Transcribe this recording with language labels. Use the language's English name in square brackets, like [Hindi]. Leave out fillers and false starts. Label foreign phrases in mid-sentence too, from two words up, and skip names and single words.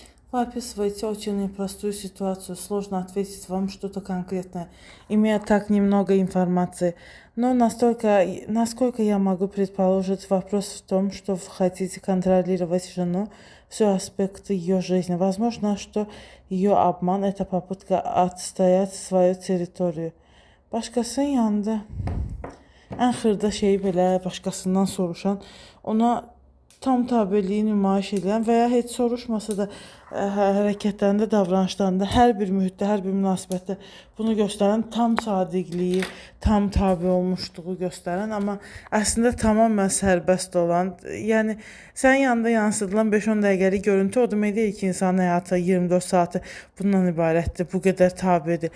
[Russian] Вы описываете очень непростую ситуацию, сложно ответить вам что-то конкретное, имея так немного информации. Но насколько я могу предположить, вопрос в том, что вы хотите контролировать жену, все аспекты ее жизни. Возможно, что ее обман– это попытка отстоять свою территорию. [Azerbaijani] Başqasının yanında ən xırda şeyi belə başqasından soruşan, ona tam tabeliyi nümayiş edən və ya heç soruşmasa da hərəkətlərində, davranışlarında, hər bir mühitdə, hər bir münasibətdə bunu göstərən tam sadiqliyi, tam tabe olmuşluğu göstərən, amma əslində tamamilə sərbəst olan, yəni sənin yanında yansıdılan 5-10 dəqiqəlik görüntü o demək deyil ki, insanın həyatı 24 saatı bundan ibarətdir, bu qədər tabedir.